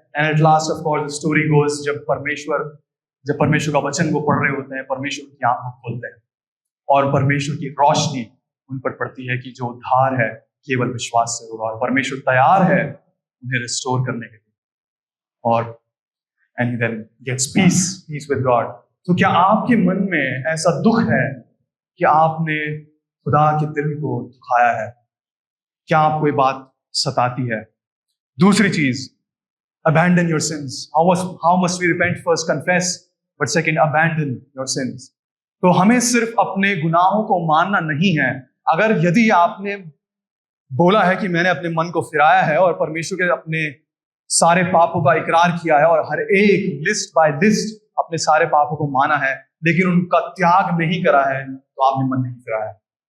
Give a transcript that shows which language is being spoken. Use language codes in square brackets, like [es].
[en] and at last of course the story goes, [hi] जब परमेश्वर का वचन वो पढ़ रहे होते हैं, परमेश्वर की आंखें खोलते हैं और परमेश्वर की रोशनी उन पर पड़ती है कि जो उद्धार है केवल विश्वास से होगा, और परमेश्वर तैयार है उन्हें रिस्टोर करने के लिए, और [en] And then gets peace with God. [hi] तो क्या आपके मन में ऐसा दुख है कि आपने खुदा के दिल को दुखाया है? क्या आपको ये बात सताती है? दूसरी चीज, [en] abandon your sins. How must we repent? First confess, but second abandon your sins. [hi] तो हमें सिर्फ अपने गुनाहों को मानना नहीं है। अगर यदि आपने बोला है कि मैंने अपने मन को फिराया है और परमेश्वर के अपने सारे पापों का इकरार किया है और हर एक [en] list by list [hi] अपने सारे पापों को माना है, लेकिन उनका त्याग नहीं करा है, तो आपने मन नहीं फिराया है।